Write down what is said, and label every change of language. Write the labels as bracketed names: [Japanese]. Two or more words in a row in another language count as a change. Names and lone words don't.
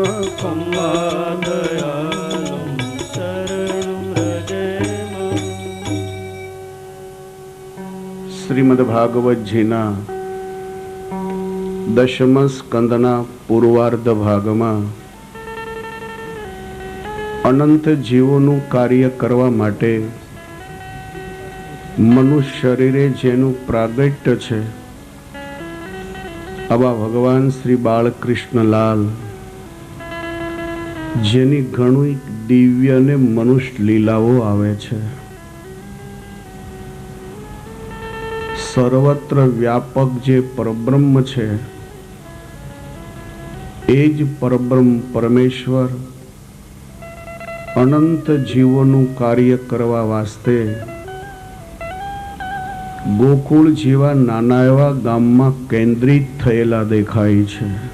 [Sanskrit] दयालुं शरणं व्रजेम। [Gujarati] શ્રીમદ્ભાગવતજીના દશમ સ્કંદના પૂર્વાર્ધ ભાગમાં અનંત જીવોનું કાર્ય કરવા માટે મનુષ્ય શરીરે જેનું પ્રાગટ્ય છે આવા ભગવાન શ્રી બાળકૃષ્ણલાલ જેની ઘણી દિવ્ય અને મનુષ્ય લીલાઓ આવે છે, સર્વત્ર વ્યાપક જે પરબ્રહ્મ છે એ જ પરબ્રહ્મ પરમેશ્વર અનંત જીવોનું કાર્ય કરવા વાસ્તે ગોકુળ જેવા નાના એવા ગામમાં કેન્દ્રિત થયેલા દેખાય છે.